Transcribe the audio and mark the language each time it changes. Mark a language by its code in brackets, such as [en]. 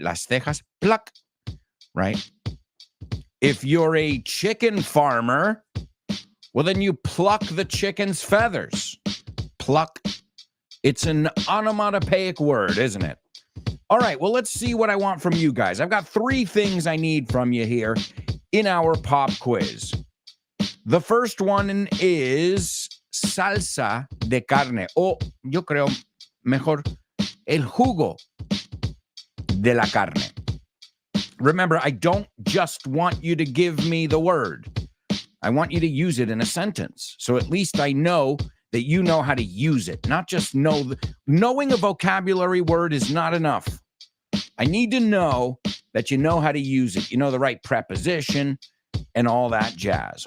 [es] Las cejas, [en] pluck, right? If you're a chicken farmer, well, then you pluck the chicken's feathers. Pluck. It's an onomatopoeic word, isn't it? All right, well, let's see what I want from you guys. I've got 3 things I need from you here in our pop quiz. The first one is [es] salsa de carne, o yo creo mejor el jugo de la carne. [en] Remember, I don't just want you to give me the word. I want you to use it in a sentence. So at least I know that you know how to use it, not just know. Knowing a vocabulary word is not enough. I need to know that you know how to use it. You know the right preposition and all that jazz.